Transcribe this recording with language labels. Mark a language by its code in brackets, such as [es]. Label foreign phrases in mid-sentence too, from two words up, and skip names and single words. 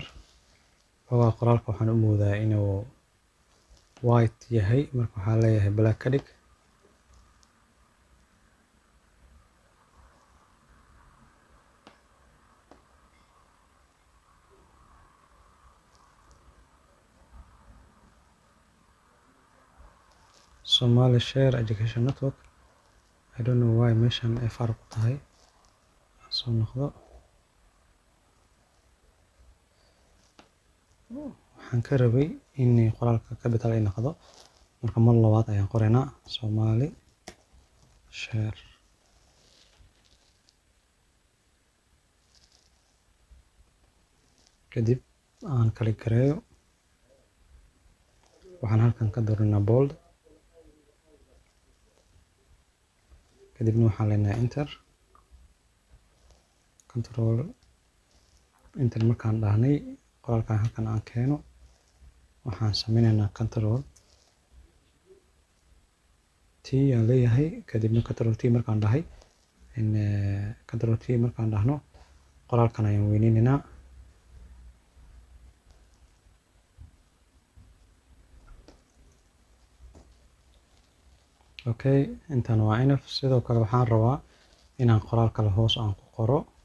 [so] waa qoraalka waxaan u moodaa inuu white yahay marka waxaan leeyahay black ka dhig. Somali Share Education Network. [en] I don't know why [so] meeshan ay farq tahay. soo noqdo waxaan ka rabay in qoraalka capital ay noqdo marka mar labaad ayaan qoraynaa Somali Share. kadib aan kala gareeyo waxaan halkan ka dooranaa bold kadibna waxaan leenahay enter. [en] control enter [so] markaan dhahnay qoraalkan halkan aan keeno waxaan sameynaynaa [en] control T [so] aan leeyahay kadibna [en] control T [so] markaan dhahay [en] control T [so] markaan dhahno qoraalkan ayaan weyneynaynaa okay intaan waa enough sidoo kale waxaan rabaa inaan qoraal kale hoos aan ku qoro